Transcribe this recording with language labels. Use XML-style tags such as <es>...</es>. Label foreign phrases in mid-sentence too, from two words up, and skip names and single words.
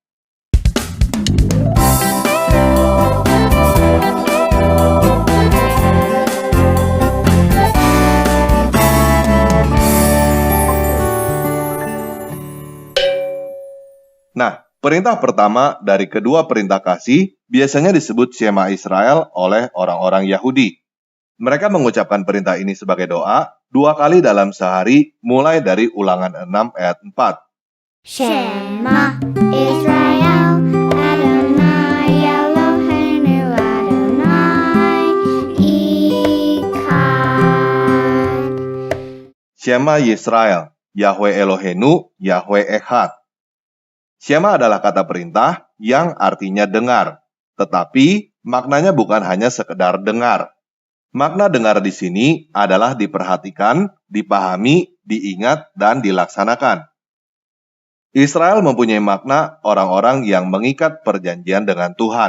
<id>Nah, perintah pertama dari kedua perintah kasih biasanya disebut Shema Israel oleh orang-orang Yahudi. Mereka mengucapkan perintah ini sebagai doa 2 kali dalam sehari mulai dari Ulangan 6 ayat 4.</id> <he>שמע ישראל אדוני אלוהינו אדוני אחד. שמע ישראל יהוה אלוהינו יהוה אחד.</he> <id>Shema adalah kata perintah yang artinya dengar, tetapi maknanya bukan hanya sekedar dengar. Makna dengar di sini adalah diperhatikan, dipahami, diingat, dan dilaksanakan. Israel mempunyai makna orang-orang yang mengikat perjanjian dengan Tuhan.</id>